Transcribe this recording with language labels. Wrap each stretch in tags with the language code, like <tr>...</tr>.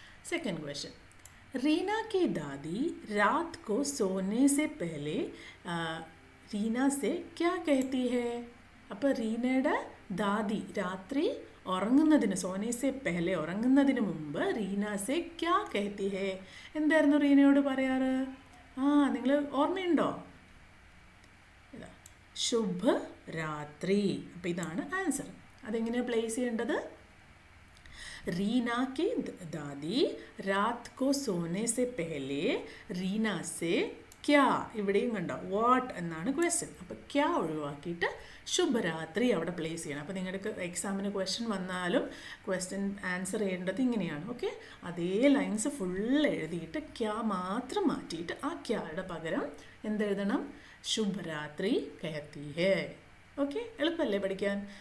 <hi>Second question, Reena की दादी रात को सोने से पहले रीना से क्या कहती है?</hi> <ml>അപ്പോൾ റീനയുടെ ദാദി രാത്രി ഉറങ്ങുന്നതിന്</ml> <hi>സോനേസെ പെഹലെ</hi> <ml>ഉറങ്ങുന്നതിന് മുമ്പ്</ml> <hi>റീനാസെ ക്യാ കഹത്തി ഹേ,</hi> <ml>എന്തായിരുന്നു റീനയോട് പറയാറ്? നിങ്ങൾ ഓർമ്മയുണ്ടോ? ശുഭ രാത്രി. അപ്പോൾ ഇതാണ് ആൻസർ. അതെങ്ങനെയാണ് പ്ലേസ് ചെയ്യേണ്ടത്?</ml> <hi>रीना की दादी रात को सोने से पहले रीना से क्या,</hi> <ml>ഇവിടെയും കണ്ടോ വാട്ട് എന്നാണ് ക്വസ്റ്റ്യൻ. അപ്പോൾ ക്യാ ഒഴിവാക്കിയിട്ട് ശുഭരാത്രി അവിടെ പ്ലേസ് ചെയ്യണം. അപ്പോൾ നിങ്ങൾക്ക് എക്സാമിന് ക്വസ്റ്റ്യൻ വന്നാലും ക്വസ്റ്റ്യൻ ആൻസർ ചെയ്യേണ്ടത് ഇങ്ങനെയാണ്. ഓക്കെ, അതേ ലൈൻസ് ഫുൾ എഴുതിയിട്ട് ക്യാ മാത്രം മാറ്റിയിട്ട് ആ ക്യായുടെ പകരം എന്തെഴുതണം?</ml> <hi>ശുഭരാത്രി കഹത്തി ഹേ.</hi> <ml>ഓക്കെ, എളുപ്പമല്ലേ പഠിക്കാൻ?</ml>